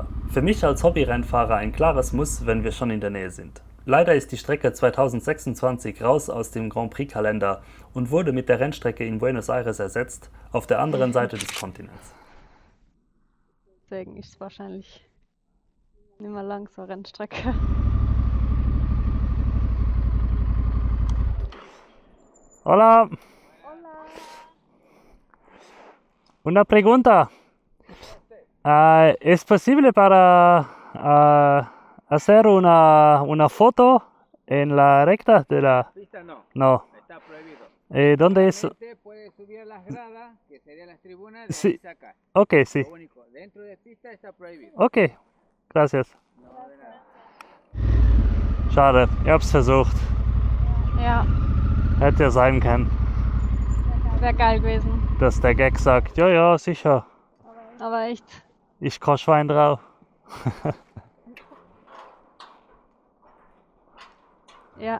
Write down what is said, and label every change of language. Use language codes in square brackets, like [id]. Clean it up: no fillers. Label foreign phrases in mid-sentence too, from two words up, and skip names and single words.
[de] Für mich als Hobbyrennfahrer ein klares Muss, wenn wir schon in der Nähe sind. Leider ist die Strecke 2026 raus aus dem Grand Prix-Kalender und wurde mit der Rennstrecke in Buenos Aires ersetzt, auf der anderen Seite des Kontinents. Deswegen ist es wahrscheinlich nicht mehr lang so eine Rennstrecke. [es] Hola. Una pregunta. ¿Es posible para hacer una foto en la recta de la...? Pista no, No. está prohibido. ¿Dónde es? Solamente puede subir a las gradas, que serían las tribunas, de Sí. ahí sacar. Ok, sí. Lo único, dentro de pista está prohibido. Ok, gracias. No, de nada. [de] Schade, ich hab's versucht. Ja, Hätte ja sein können, wäre geil gewesen. dass der Gag sagt, ja, ja, sicher, Aber echt. ich koch Schwein drauf. Ja.